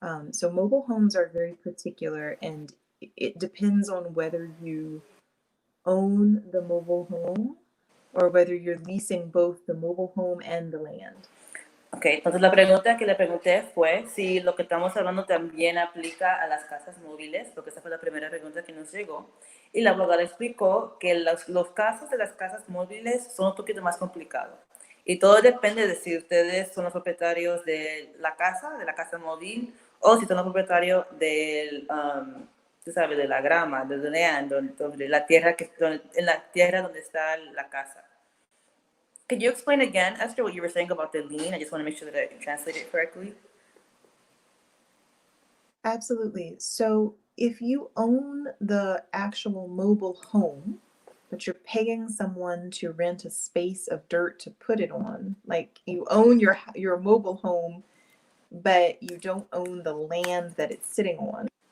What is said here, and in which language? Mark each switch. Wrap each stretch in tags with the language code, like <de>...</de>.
<en>So mobile homes are very particular, and it depends on whether you own the mobile home or whether you're leasing both the mobile home and the land.</en> <es>Ok, entonces la pregunta que le pregunté fue si lo que estamos hablando también aplica a las casas móviles, porque esa fue la primera pregunta que nos llegó. Y la abogada explicó que los casos de las casas móviles son un poquito más complicados. Y todo depende de si ustedes son los propietarios de la casa móvil, o si son los propietarios del, tú sabes, de la grama, de</es> <en>land,</en> <es>donde la tierra en la tierra donde está la casa.</es> <en>Could you explain again, Esther, what you were saying about the lien? I just want to make sure that I translate it correctly. Absolutely. So if you own the actual mobile home, but you're paying someone to rent a space of dirt to put it on, like you own your mobile home, but you don't own the land that it's sitting on.</en>